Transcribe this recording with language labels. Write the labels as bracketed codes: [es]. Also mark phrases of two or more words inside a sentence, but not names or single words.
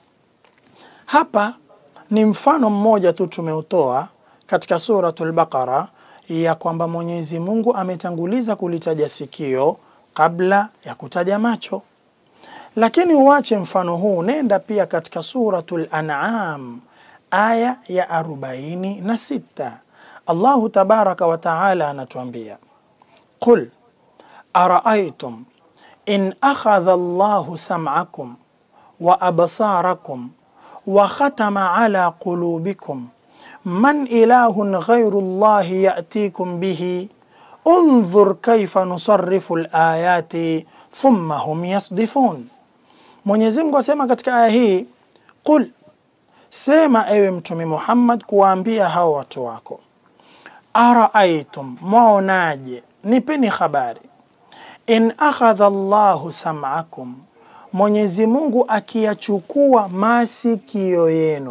[sw] Hapa ni mfano mmoja tu tumeutoa katika suratul Baqara ya kwamba Mwenyezi Mungu ametanguliza kulitaja sikio kabla ya kutaja macho. Lakini uache mfano huu, nenda pia katika suratul An'am aya ya 46. Allahu [ar] تبارك وتعالى [sw] anatuambia, [ar] قل أرأيتم إن أخذ الله سمعكم وأبصاركم وختم على قلوبكم من إله غير الله يأتيكم به انظر كيف نصرف الآيات ثم هم يصدفون. [sw] Mwenyezi Mungu asema katika aya hii, qul, sema ewe Mtume Muhammad kuwaambia hao watu wako, araaitum, mwaonaje, nipeni habari, [ar] إن أخذ الله سمعكم, [sw] Mwenyezi Mungu akiyachukua masikio yenu.